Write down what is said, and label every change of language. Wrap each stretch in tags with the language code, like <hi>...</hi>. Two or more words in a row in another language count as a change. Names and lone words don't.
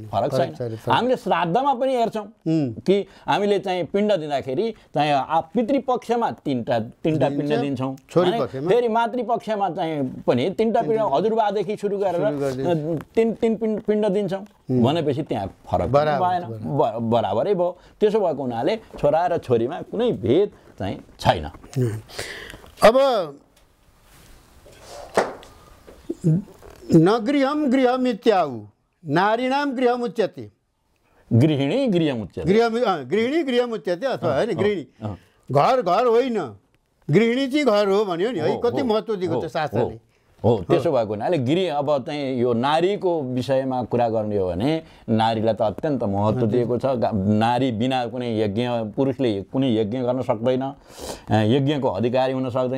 <ne>हामीले श्राद्धमा पनि हेर्छौँ कि हामीले चाहिँ पिण्ड दिँदाखेरि चाहिँ पितृपक्षमा तिनवटा पिण्ड दिन्छौँ, फेरि मातृपक्षमा चाहिँ पनि तिनवटा पिण्ड हजुरबादेखि सुरु गरेर तिन पिण्ड दिन्छौँ भनेपछि त्यहाँ फरक भएन, बराबरै भयो। त्यसो भएको हुनाले छोरा र छोरीमा कुनै भेद चाहिँ छैन।</ne> <sa>अब न गृहम गृहमित्याहु नारीणाम गृहमुच्यते, गृहिणी</sa> <ne>गृहमुच्यते अथवा होइन गृहिणी घर होइन, गृहिणी चाहिँ घर हो भन्यो नि है। कति महत्त्व दिएको छ शास्त्रले। हो, त्यसो भएको हुनाले अब चाहिँ यो नारीको विषयमा कुरा गर्ने हो भने नारीलाई त अत्यन्त महत्त्व दिएको छ। नारी बिना कुनै पुरुषले कुनै यज्ञ गर्न सक्दैन, यज्ञको अधिकारी हुन सक्दैन।</ne>